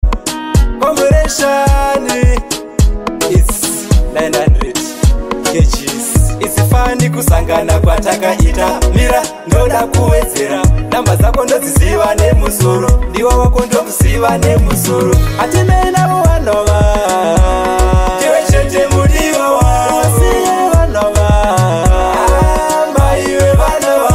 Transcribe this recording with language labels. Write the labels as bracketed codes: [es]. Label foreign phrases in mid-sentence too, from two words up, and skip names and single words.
[en] Congratulations. It's nine hundred K Gs. It's fun [sn] kusangana kwatakaita. Mira, ndoda kuwedzera. Namba dzako ndodziziva nemusoro. Ndiwa wako ndomuziva nemusoro. Hatinei navo vanova. Ndiwe chete mudiwa wa. Siye vanova. Mai vevanova.